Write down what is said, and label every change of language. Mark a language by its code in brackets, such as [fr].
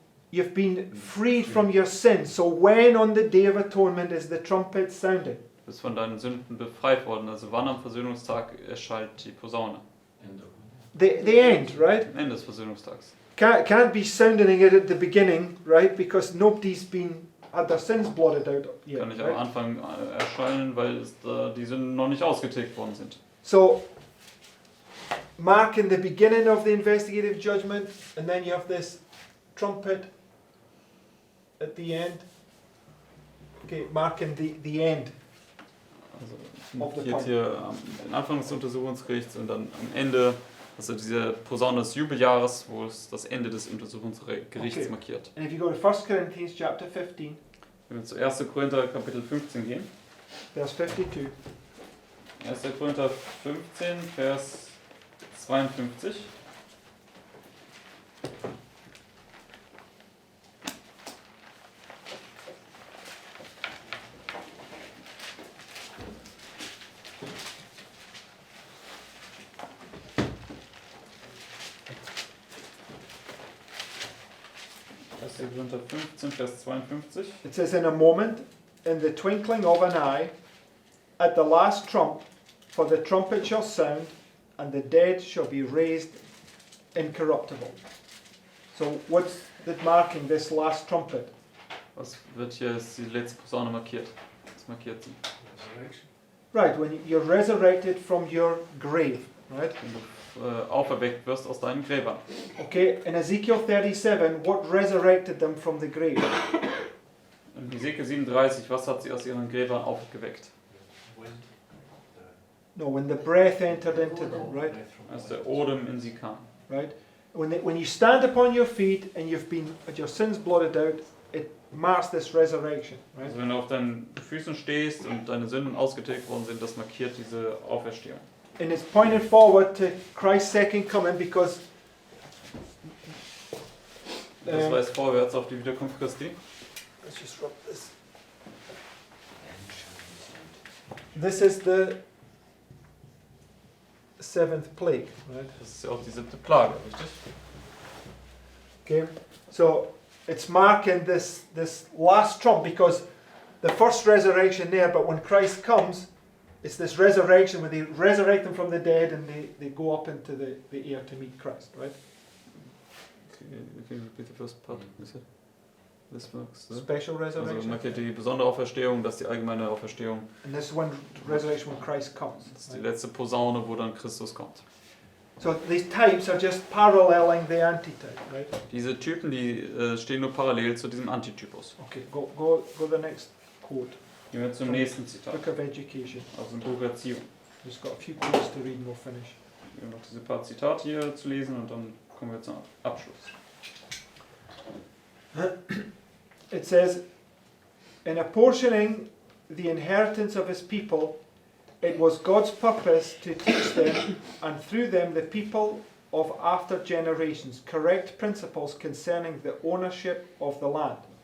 [en] You've been freed from your sins. So when on the Day of Atonement is the trumpet sounding? [de] Du bist von deinen Sünden befreit worden. Also wann am Versöhnungstag erschallt die Posaune? [en] End of The end, right? [de] Am Ende des Versöhnungstags. [en] Can't be sounding it at the beginning, right? Because nobody's had their sins blotted out yet. [de] Kann nicht am [en] Right? [de] Anfang erschallen, weil die Sünden noch nicht ausgetilgt worden sind. [en] So, marking the beginning of the investigative judgment, and then you have this trumpet at the end. Okay, marking the end. [de] Also [en] Of the [de] markiert hier den Anfang des Untersuchungsgerichts und dann am Ende, also diese Posaune des Jubeljahres, wo es das Ende des Untersuchungsgerichts [en] Okay. [de] markiert. [en] And if you go to 1 Corinthians chapter 15, [de] Wenn wir zu 1. Korinther Kapitel 15 gehen. [en] verse 52. [de] 1. Korinther 15, Vers 52. Korinther 15, Vers 52. [en] It says, in a moment, in the twinkling of an eye, at the last trump, for the trumpet shall sound, and the dead shall be raised incorruptible. So what's that marking this last trumpet? [de] Was wird hier als die letzte Posaune markiert? Was markiert sie? [en] Resurrection. Right, when you're resurrected from your grave, right? [de] Wenn du auferweckt wirst aus deinen Gräbern. [en] Okay, in Ezekiel 37, what resurrected them from the grave? [de] In Hesekiel 37, was hat sie aus ihren Gräbern aufgeweckt? [en] Wind. No, when the breath entered into them, right? [de] Als der Odem in sie kam. [en] Right? When you stand upon your feet and you've had your sins blotted out, it marks this resurrection, right? [de] Also wenn du auf deinen Füßen stehst und deine Sünden ausgetilgt worden sind, das markiert diese Auferstehung. [en] And it's pointed forward to Christ's second coming because [de] Das weist vorwärts auf die Wiederkunft Christi. [en] let's just rub this. This is the seventh plague, right? [de] Das ist ja auch die 7. Plage, richtig? [en] Okay, so it's marking this last trump because the first resurrection there, but when Christ comes, it's this resurrection where they resurrect them from the dead and they go up into the air to meet Christ, right? Can you repeat the first part? Das works, ne? Special [de] Also [en] resurrection. [de] markiert die besondere Auferstehung, das ist die allgemeine Auferstehung. [en] And this is when resurrection when Christ comes. [de] Das ist die [en] right? [de] letzte Posaune, wo dann Christus kommt. [en] So these types are just paralleling the antitype, right? [de] Diese Typen, die stehen nur parallel zu diesem Antitypus. [en] Okay, go the next quote. [de] Gehen wir zum nächsten Zitat. [en] Book of Education. [de] Aus dem Buch Erziehung. [en] Just got a few quotes to read and we'll finish. [de] Wir haben noch diese paar Zitate hier zu lesen und dann kommen wir zum Abschluss. [en] It says, in apportioning the inheritance of his people, it was God's purpose to teach them, and through them the people of after generations, correct principles concerning the ownership of the land.